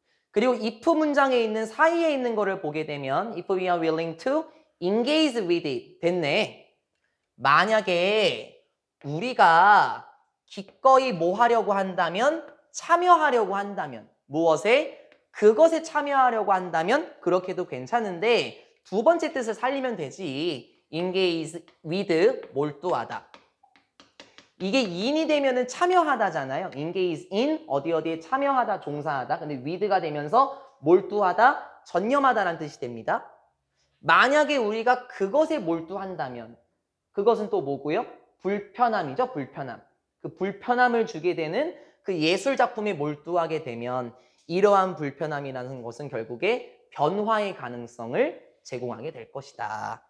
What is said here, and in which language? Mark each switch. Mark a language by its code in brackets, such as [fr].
[ko] 그리고 if 문장에 있는 사이에 있는 거를 보게 되면 [en] if we are willing to engage with it [ko] 됐네. 만약에 우리가 기꺼이 뭐 하려고 한다면 참여하려고 한다면, 무엇에? 그것에 참여하려고 한다면 그렇게도 괜찮은데 두 번째 뜻을 살리면 되지. engage with, 몰두하다. 이게 in이 되면은 참여하다잖아요. engage in, 어디에 참여하다, 종사하다. 근데 with가 되면서 몰두하다, 전념하다라는 뜻이 됩니다. 만약에 우리가 그것에 몰두한다면 그것은 또 뭐고요? 불편함이죠, 불편함. 그 불편함을 주게 되는 그 예술 작품에 몰두하게 되면 이러한 불편함이라는 것은 결국에 변화의 가능성을 제공하게 될 것이다.